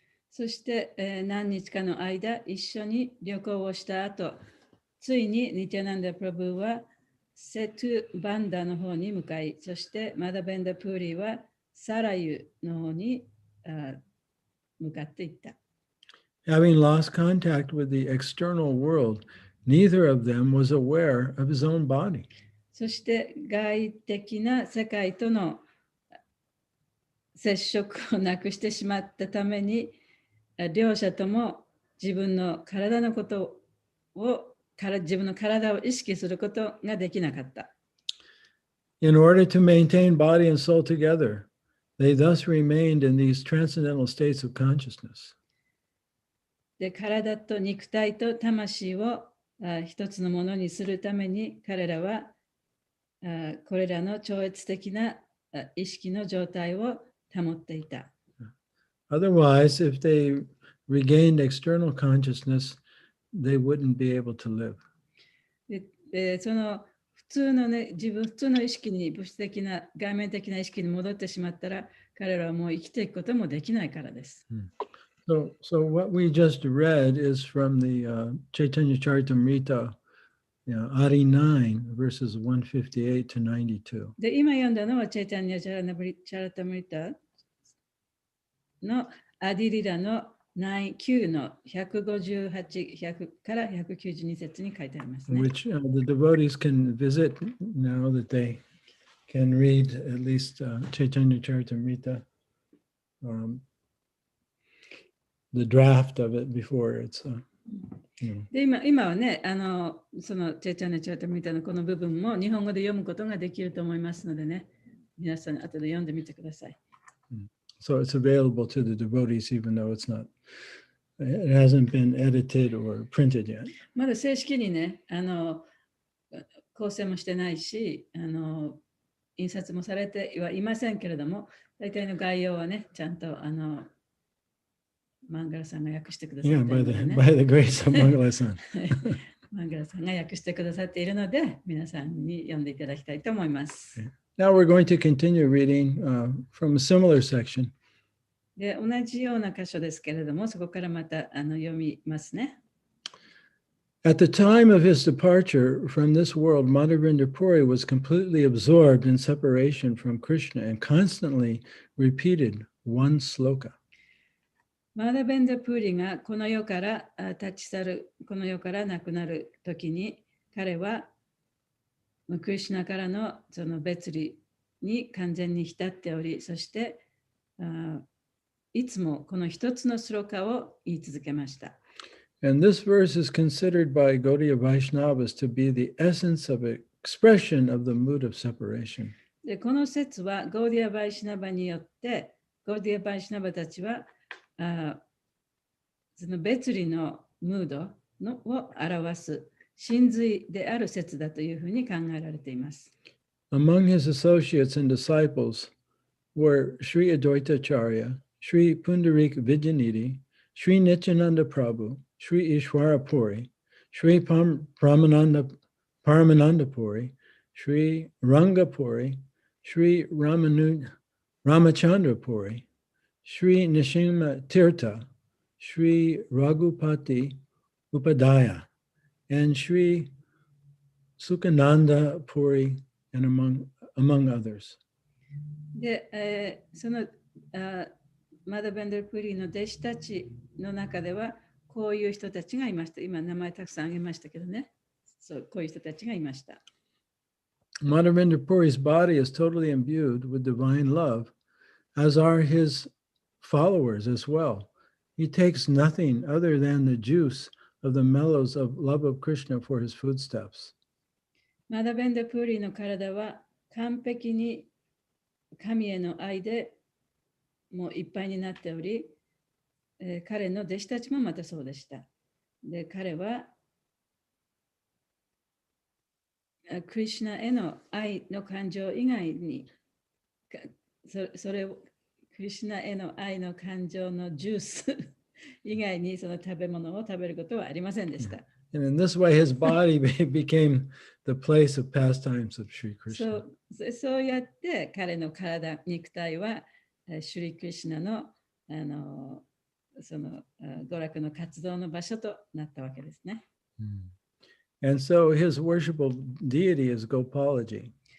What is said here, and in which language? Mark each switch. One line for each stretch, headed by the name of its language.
Japanese: そして、何日かの間、一緒に旅行をした後、ついにニティアナンダ・プラブはセトゥ・バンダの方に向かい、そしてマダベンダ・プーリはサラユの方に向かっていった。
English: Having lost contact with the external world, neither of them was aware of his own body.
Japanese: そして外的な世界との接触をなくしてしまったために、両者とも自分の体のことを、自分の体を意識することができなかった。
English: In order to maintain body and soul together, they thus remained in these transcendental states of consciousness.
Japanese: で、体と肉体と魂を一つのものにするために、彼らはこれらの超越的な意識の状態を保っていた。
English: Otherwise, if they regained external consciousness, they wouldn't be able to live.
Japanese: で、その普通のね、普通の意識に、物質的な、外面的な意識に戻ってしまったら、彼らはもう生きていくこともできないからです。
English: So what we just read is from the Chaitanya Charitamrita, Adi 9, verses 158 to 92.
Japanese: で、今読んだのはチャイタニア・チャラタムリタのアディリラの9の158から192節に書いてありますね。
English: Which the devotees can visit now that they can read at least Chaitanya Charitamrita, the draft of it before it's,
Japanese: で今はね、そのチャイタニア・チャラタムリタのこの部分も日本語で読むことができると思いますのでね、皆さん後で読んでみてください。
English: So it's available to the devotees, even though it hasn't been edited or printed yet.
Japanese: まだ正式にね、構成もしてないし、印刷もされてはいませんけれども、大体の概要はね、ちゃんとマンガラさんが訳してくださっているので、ね。
English: by the grace of Mangala-san.
Japanese: マンガラさんが訳してくださっているので、皆さんに読んでいただきたいと思います。
English: Now we're going to continue reading from a similar section.
Japanese: で、同じような箇所ですけれども、そこからまた読みますね。
English: At the time of his departure from this world, Madhvendra Puri was completely absorbed in separation from Krishna and constantly repeated one sloka.
Japanese: マダベンダ・プーリがこの世から立ち去る、この世から亡くなるときに、彼はクリシュナからのその別離に完全に浸っており、そしていつもこの一つのスロカを言い続けました。
English: And this verse is considered by Gaudiya Vaishnavas to be the essence of expression of the mood of separation.
Japanese: で、この説はゴーディア・バイシナバによって、ゴーディア・バイシナバたちはその別離のムードを表す真髄である説だというふうに考えられています。
English: Among his associates and disciples were Sri Advaita Acharya, Sri Pundarik Vijayanidhi, Sri Nityananda Prabhu, Sri Ishwara Puri, Sri Paramananda Puri, Sri Ranga Puri, Sri Ramachandra Puri, Sri Nishima Tirtha, Sri Raghupati Upadhyaya, and Sri Sukhananda Puri, and among others.
Japanese: で、そのマダベンダ・プリの弟子たちの中ではこういう人たちがいました。今名前たくさん挙げましたけどね。そう、こういう人たちがいました。
English: Madhvendra Puri's body is totally imbued with divine love, as are his followers as well. He takes nothing other than the juice of the mellows of love of Krishna for his foodstuffs.
Japanese: マダベンダ・プーリの体は完璧に神への愛でもういっぱいになっており、彼の弟子たちもまたそうでした。で、彼はクリシュナへの愛の感情以外に、それをクリシュナへの愛の感情のジュース以外にその食べ物を食べることはありませんでした。
English: And in this way, his body became the place of pastimes of Sri Krishna.
Japanese: そうやって彼の体、肉体はシュリクリシュナの、その娯楽の活動の場所となったわけですね。
English: And so his worshipable deity is Gopalaji.